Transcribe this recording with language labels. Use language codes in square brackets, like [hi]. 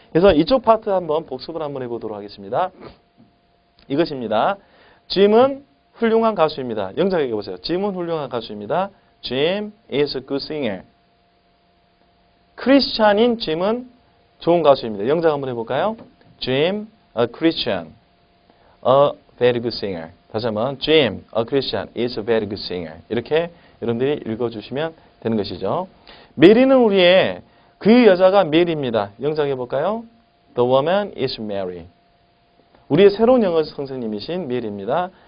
[ko] 그래서 이쪽 파트 한번 복습을 한번 해보도록 하겠습니다. 이것입니다. 짐은 훌륭한 가수입니다. 영작에 보세요. 짐은 훌륭한 가수입니다. [en] Jim is a good singer. [ko] 크리스찬인 짐은 좋은 가수입니다. 영작 한번 해볼까요? [en] Jim, a Christian, a very good singer. [ko] 다시 한번 [en] Jim, a Christian, is a very good singer. [ko] 이렇게 여러분들이 읽어주시면 되는 것이죠. 메리는 우리의 그 여자가 메리입니다. 영작해 볼까요? [en] The woman is Mary. [ko] 우리의 새로운 영어 선생님이신 메리입니다.